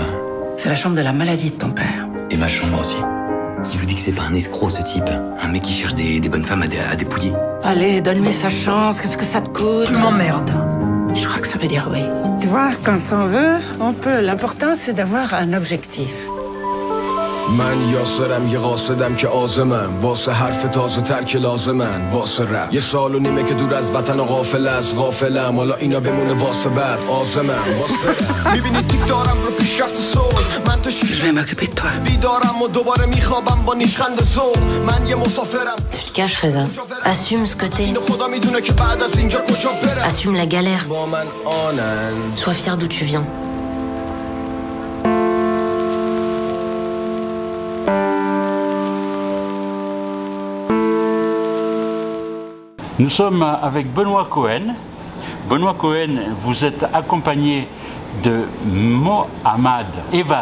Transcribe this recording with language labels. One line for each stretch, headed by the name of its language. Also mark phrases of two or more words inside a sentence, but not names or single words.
French: C'est la chambre de la maladie de ton père. Et ma chambre aussi. Qui vous dit que c'est pas un escroc, ce type? Un mec qui cherche des bonnes femmes à dépouiller. Allez, donne-lui sa chance. Qu'est-ce que ça te coûte? Tu m'emmerdes. Je crois que ça veut dire oui. Tu vois, quand on veut, on peut. L'important, c'est d'avoir un objectif.
Persian: من یاسرم یه قاصدم که عازمم واسه حرف تازه تر که لازمن واسه رپ یه سال و نیمه که دور از وطن و غافلم حالا اینا بمونه واسه بعد عازمم واسه برم میبینی تیک دارم رو پیشرفت صلح من تو
French: Je vais m'occuper de toi.
Persian: بیدارم و دوباره میخوابم با نیشخند ذوق من یه مسافرم
French: Tu te caches, Reza. Assume ce que t'es.
Persian: اینو خدا میدونه که بعد از اینجا کجا برم
French: Assume la galère.
Persian: با من آنن
French: Sois fier d'où tu viens. Nous sommes avec Benoît Cohen. Benoît Cohen, vous êtes accompagné de Mohamed Eva.